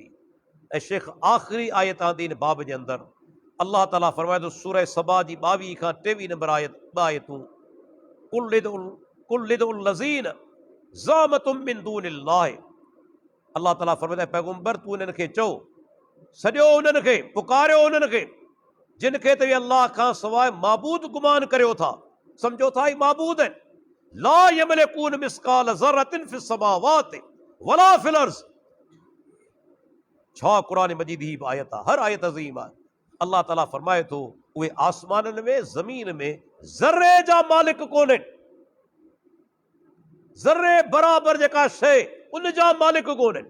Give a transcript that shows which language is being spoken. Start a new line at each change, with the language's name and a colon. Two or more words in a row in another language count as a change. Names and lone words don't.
Sindhi: ऐं शेख आख़िरी आयत आंदी इन बाब जे अंदरि, अल्लाह ताला फरमाए थो सूरह सबा जी 22 खां 23 नंबर आयत, ॿ आयतूं,
Arabic: قل ادعوا الذين زعمتم من دون الله.
Sindhi: अल्लाह ताला फरमाए थो पैगम्बर तूं उन्हनि खे चओ, सॼो उन्हनि खे पुकारियो, उन्हनि खे जिन खे तव्हां अल्लाह खां सवाइ माबूद गुमान करियो था, सम्झो था ही माबूद आहिनि।
Arabic: لا يملكون مثقال ذرة في السماوات ولا في الأرض.
Sindhi: छा क़ुरान मजीद ही आयत आहे, हर आयत अज़ीम आहे। अल्लाह ताला फरमाए थो उहे आसमाननि में, ज़मीन में ज़र्रे जा मालिक कोन्हनि, ज़र्रे बराबरि जेका शइ उन जा मालिक कोन्हनि।